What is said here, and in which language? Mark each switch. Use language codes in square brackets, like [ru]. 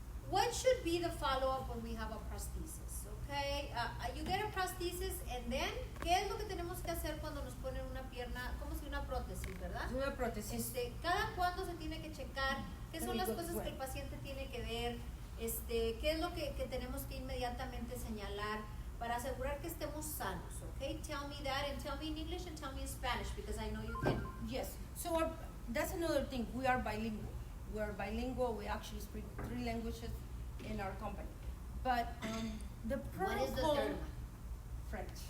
[en] What should be the follow-up when we have a prosthesis? Okay, you get a prosthesis, and then, [es] ¿qué es lo que tenemos que hacer cuando nos ponen una pierna, como si una prótesis, verdad? Una prótesis. Cada cuándo se tiene que checar, qué son las cosas que el paciente tiene que ver, qué es lo que tenemos que inmediatamente señalar para asegurar que estemos sanos, okay? [en] Tell me that and tell me in English and tell me in Spanish because I know you can. Yes, so that's another thing, we are bilingual. We are bilingual, we actually speak 3 languages in our company. But the protocol. What is the third one? French.